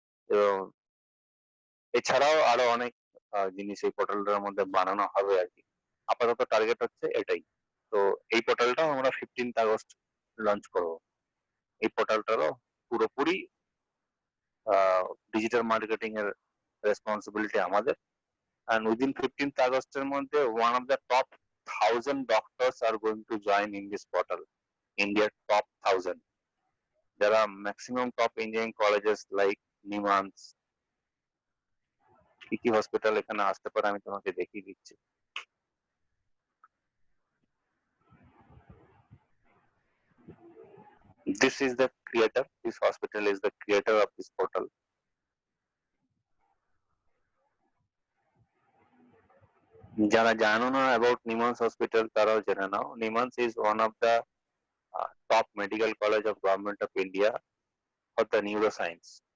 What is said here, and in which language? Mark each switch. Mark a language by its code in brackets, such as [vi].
[bn] এবং এছাড়াও আরো অনেক জিনিস এই পোর্টালটার মধ্যে বানানো হবে আর কি। আপাতত টার্গেট হচ্ছে এটাই। তো এই পোর্টালটাও আমরা 15th আগস্ট লঞ্চ করব। এই পোর্টালটারও পুরোপুরি ডিজিটাল মার্কেটিং এর রেসপন্সিবিলিটি আমাদের। [en] And within 15th [bn] আগস্টের মধ্যে [en] one of the top 1000 doctors are going to join in this portal. India's top 1000. There are maximum top engineering colleges like Nimans, [bn] কি কি hospital এখানে আসতে পারে আমি তোমাকে দেখিয়ে দিচ্ছি। [en] This is the creator, this hospital is the creator of this portal. [bn] যারা জানো না [en] about Nimans Hospital [bn] তারাও জেনে নাও। [en] Nimans is one of the top medical college of government of India for the neuroscience.